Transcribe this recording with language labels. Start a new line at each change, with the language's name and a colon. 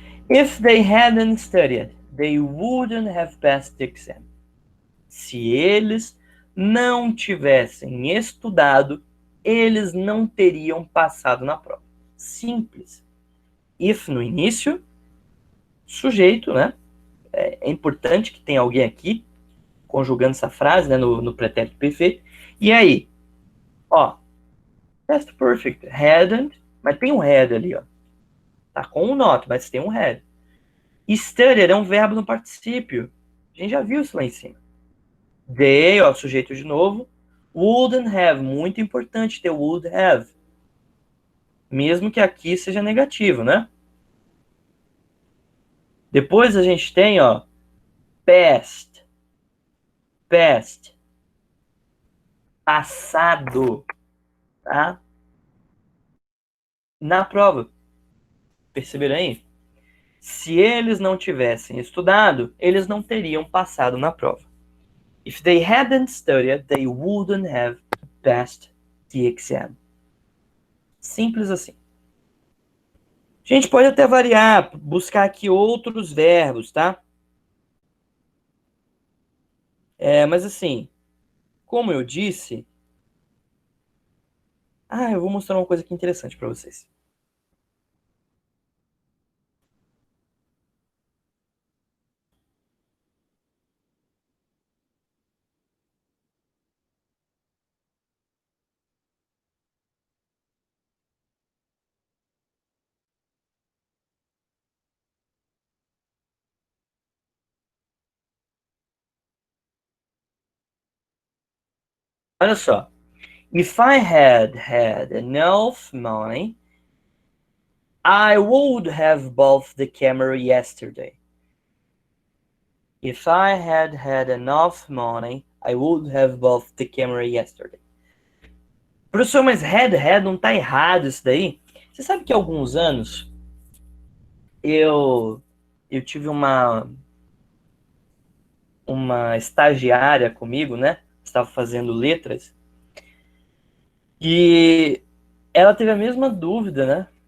English: If they hadn't studied, they wouldn't have passed the exam.
Portuguese: Se eles não tivessem estudado, eles não teriam passado na prova. Simples. if no início, sujeito, né? É importante que tenha alguém aqui conjugando essa frase, né, no pretérito perfeito. E aí, ó, past perfect, hadn't, mas tem um had ali, ó. Tá com um not, mas tem um had. Studied é um verbo no particípio. A gente já viu isso lá em cima. They, ó, sujeito de novo. Wouldn't have, muito importante ter would have. Mesmo que aqui seja negativo, né? Depois a gente tem, ó, past. Past. Passado. Tá? Na prova. Perceberam aí? Se eles não tivessem estudado, eles não teriam passado na prova.
English: If they hadn't studied, they wouldn't have passed the exam.
Portuguese: Simples assim. A gente pode até variar, buscar aqui outros verbos, tá? Mas assim, como eu disse... eu vou mostrar uma coisa aqui interessante para vocês. Olha só.
English: If I had had enough money, I would have bought the camera yesterday. If I had had enough money, I would have bought the camera yesterday.
Portuguese: Professor, mas had não tá errado isso daí? Você sabe que há alguns anos eu tive uma estagiária comigo, né? Estava fazendo letras. E ela teve a mesma dúvida, né?